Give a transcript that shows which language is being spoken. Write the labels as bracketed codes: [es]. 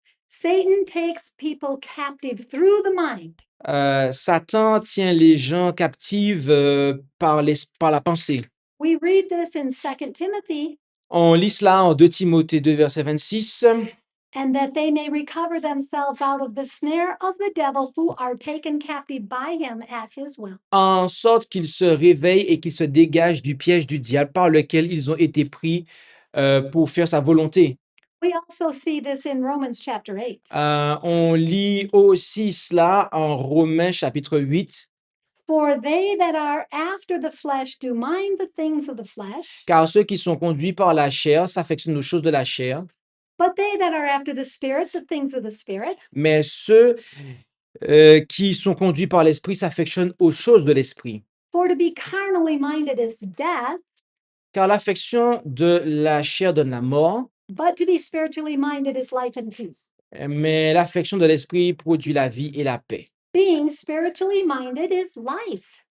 [en] Satan takes people captive through the mind. [fr] Satan tient les gens captifs par la pensée. [en] We read this in 2 Timothy, [fr] On lit cela en 2 Timothée 2, verset 26. [en] and that they may recover themselves out of the snare of the devil, who are taken captive by him at his will. [fr] En sorte qu'ils se réveillent et qu'ils se dégagent du piège du diable par lequel ils ont été pris pour faire sa volonté. [en] We also see this in Romans chapter 8. [fr] On lit aussi cela en Romains chapitre 8. [en] For they that are after the flesh do mind the things of the flesh, [fr] Car ceux qui sont conduits par la chair s'affectionnent aux choses de la chair, [en] but they that are after the Spirit, the things of the Spirit. [fr] mais ceux qui sont conduits par l'esprit s'affectionnent aux choses de l'esprit. [en] For to be carnally minded is death, [fr] Car l'affection de la chair donne la mort, [en] but to be spiritually minded is life and peace. [fr] mais l'affection de l'esprit produit la vie et la paix. [en] Being spiritually minded is life.